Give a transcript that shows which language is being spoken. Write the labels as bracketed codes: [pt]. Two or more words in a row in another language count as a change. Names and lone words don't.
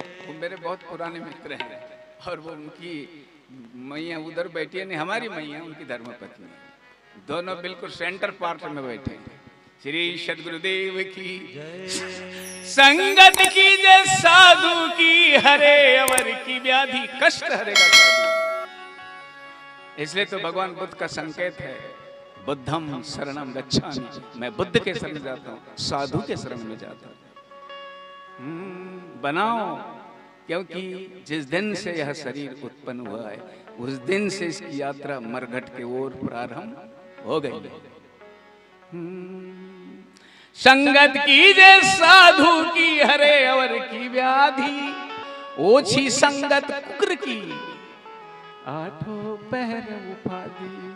[hi] वो मेरे बहुत पुराने मित्र हैं, और वो उनकी मैया उधर बैठी है, नहीं हमारी मैया, उनकी धर्मपत्नी, दोनों बिल्कुल सेंटर पार्ट में बैठे हैं। श्री सदगुरुदेव की संगत की जय साधु की, हरे अवर की व्याधि, कष्ट हरेगा साधु। इसलिए तो भगवान बुद्ध का संकेत है, [pi] बुद्धम शरणम गच्छामि। [hi] मैं बुद्ध के शरण में जाता हूँ, साधु के शरण में जाता हूँ। बनाओ, क्योंकि जिस दिन से यह शरीर उत्पन्न हुआ है, उस दिन से इसकी यात्रा मरघट के ओर प्रारंभ हो गई। संगत की जय साधु की, हरे अवर की व्याधि, ओछी संगत कुकर की, आठों पहर उपाधि।